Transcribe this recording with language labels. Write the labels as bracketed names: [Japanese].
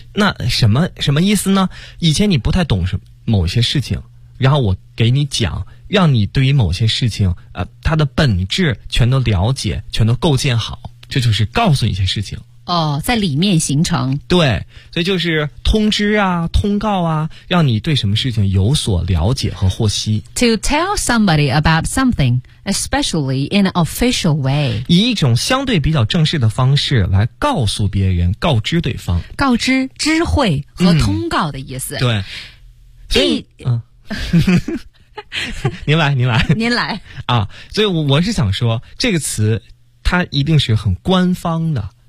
[Chinese] 那什么意思呢？以前你不太懂什么某些事情，然后我给你讲。让你对于某些事情它的本质全都了解，全都构建好，这就是告诉你一些事情哦，在里面形成。对，所以就是通知啊，通告啊，让你对什么事情有所了解和获悉。 [English] To tell somebody about something especially in an official way， [Chinese] 以一种相对比较正式的方式来告诉别人，告知对方，告知知会和通告的意思。对，所以您来啊！所以我是想说，这个词它一定是很官方的。